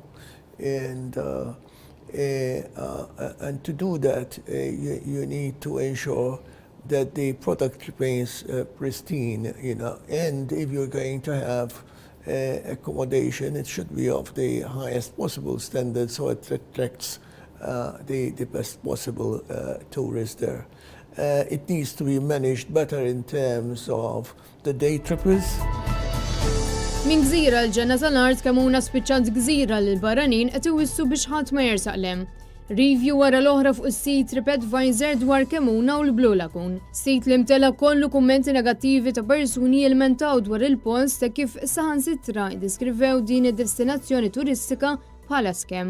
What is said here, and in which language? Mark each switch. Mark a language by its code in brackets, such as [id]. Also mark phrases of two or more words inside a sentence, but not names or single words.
[en] And to do that, you need to ensure that the product remains pristine, and if you're going to have accommodation, it should be of the highest possible standard so it attracts the best possible tourists there. It needs to be managed better in terms of the day trippers. [mt] Min gżira l-ġenna tal-art kemm huna spiċċat gżira lil barranin qed iwissu biex ħadd ma jersaqlem. Review wara l-oħra fuq is-sit TripAdvisor dwar kemm huna u l-Blue Lagoon. Sit li mtela kollu kummenti negattivi ta' persuni jilmentaw dwar il-post ta' kif saħansitra ddeskrivew din id-destinazzjoni turistika bħala skemm.